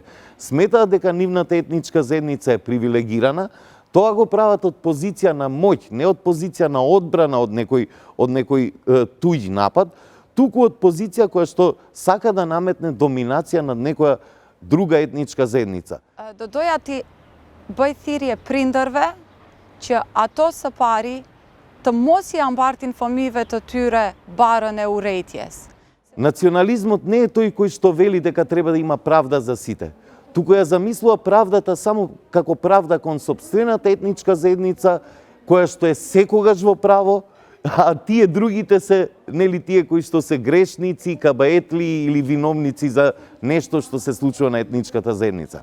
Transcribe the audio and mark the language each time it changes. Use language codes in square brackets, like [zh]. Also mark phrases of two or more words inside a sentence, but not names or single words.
[mk] Сметаат дека нивната етничка заедница е привилегирана, тоа го прават од позиција на моќ, не од позиција на одбрана од некој туѓ напад, туку од позиција која што сака да наметне доминација над некоја друга етничка заедница. [sq] Do doja ti bëj thirrje prindërve që ato së pari të mos i ambartin fëmijëve të tyre barën e urrëties. [mk] Национализмот не е тој кој што вели дека треба да има правда за сите, туку ја замислува правдата само како правда кон сопствената етничка заедница, која што е секогаш во право, а тие другите се, нели тие кои што се грешници, кабаетли или виновници за нешто што се случува на етничката заедница.